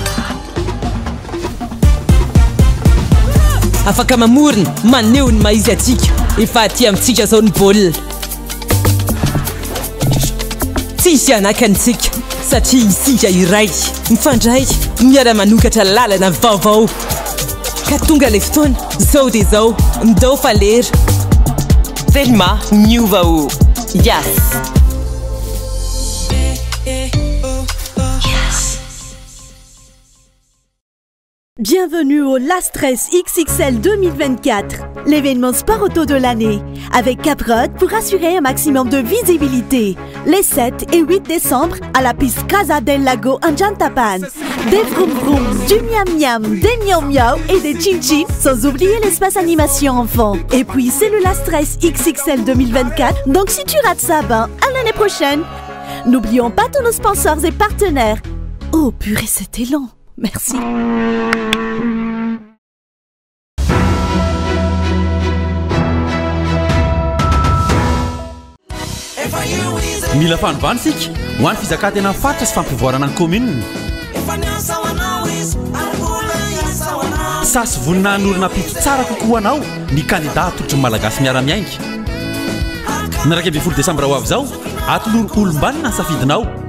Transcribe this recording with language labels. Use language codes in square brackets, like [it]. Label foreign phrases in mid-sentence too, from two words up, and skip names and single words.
[mg] afaka mamorina maneho ny maizy atsika efa aty amintsika zao ny baolina tsisy anakantsika satria isika iray mifandray miara-manokatra lalana vaovao ka tonga le fotoana zao dia zao ndao falera Thelma miova o Yes. [fr] Bienvenue au La Stress XXL 2024, l'événement sport auto de l'année, avec Caprod pour assurer un maximum de visibilité. Les 7 et 8 décembre à la piste Casa del Lago en Jantapan. Des vroom vroom, du miam miam, des miam miam et des chin chin, sans oublier l'espace animation enfant. Et puis c'est le La Stress XXL 2024, donc si tu rates ça, ben à l'année prochaine. N'oublions pas tous nos sponsors et partenaires. Oh purée, c'était long. Merci. [mg] Mila fanovana sika ho an'ny fizakantena fatra sy fampivoarana ny commune sasy vonina n'olona pito tsara kokoa anao ny candidat atolotry ny malagasy miara-miainga ny 20 Desambra ho avy zao atoloro olombanina ny safidinao